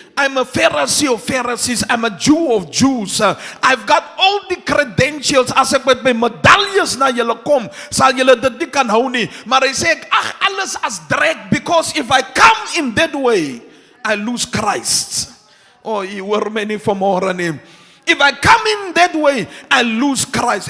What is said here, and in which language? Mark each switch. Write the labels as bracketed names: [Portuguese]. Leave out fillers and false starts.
[English] I'm a Pharisee of Pharisees. I'm a Jew of Jews. I've got all the credentials. [Afrikaans] As ek met my medaljes na julle kom, sal julle dit nie kan hou nie. Maar hy sê ek ag alles as drek, [English] because if I come in that way, I lose Christ. [Afrikaans] Oh, jy hoor my nie vanmôre nie. [English] If I come in that way, I lose Christ.